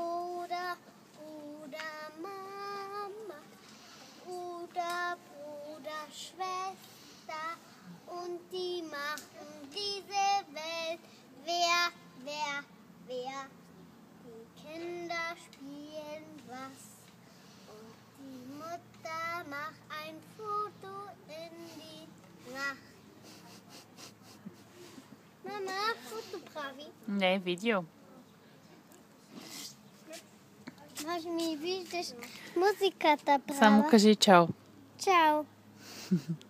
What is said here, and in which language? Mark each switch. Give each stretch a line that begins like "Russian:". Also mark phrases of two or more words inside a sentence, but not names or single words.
German: oder Mama oder Bruder, Schwester und die machen diese Welt. Wer? Die Kinder spielen was und die Mutter macht ein Foto in die Nacht.
Bulgarian: Мама, какво прави? Не, видео. Може ми виждаш музиката права. Само кажи чао. Чао.